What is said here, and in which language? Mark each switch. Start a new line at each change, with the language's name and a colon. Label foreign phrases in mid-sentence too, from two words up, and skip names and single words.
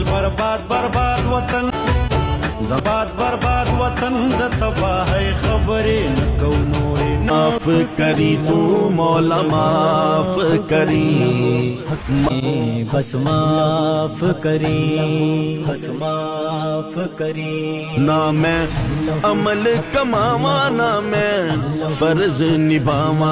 Pashto: باد برباد وطن د باد برباد وطن د تباہی خبرې نه کو نورې معاف کری تو مولا معاف کری بس معاف کری بس معاف کری
Punjabi: نہ میں عمل کماوا نہ میں فرض نبھاوا